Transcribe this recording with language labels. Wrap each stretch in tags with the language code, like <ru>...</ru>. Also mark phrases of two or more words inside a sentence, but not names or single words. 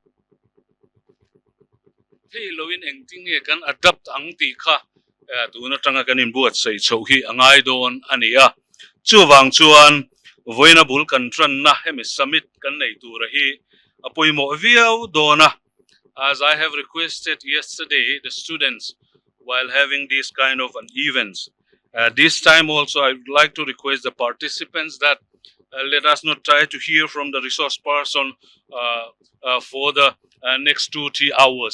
<lus>thei loin engting nge kan adapt ang ti kha tuna tanga kan in buat sei chho hi angai don ania chu wang chuan voina bul kan tran na hemi summit kan nei tur hi apoimo viau dona</lus> <en>as I have requested yesterday the students while having these kind of an events this time also I would like to request the participants that let us not try to hear from the resource person for the next 2-3 hours.</en>